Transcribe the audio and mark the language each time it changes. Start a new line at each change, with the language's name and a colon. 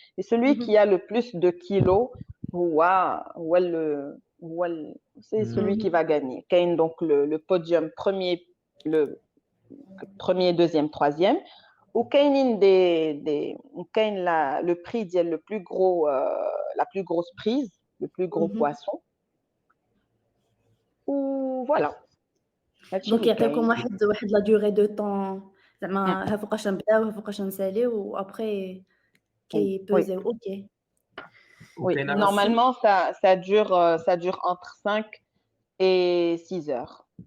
French: Et celui qui a le plus de kilos, c'est celui qui va gagner. Donc le podium premier, deuxième, troisième. Ou le prix le plus gros, la plus grosse prise, le plus gros poisson. Ou voilà.
Arabic: Donc يعطيكم واحد
French: la durée de temps
Arabic: زعما ها فوقاش نبداو ها فوقاش نساليو وابري كيبوزيو. اوكي.
French: Oui, normalement, ça dure entre 5 et 6 heures.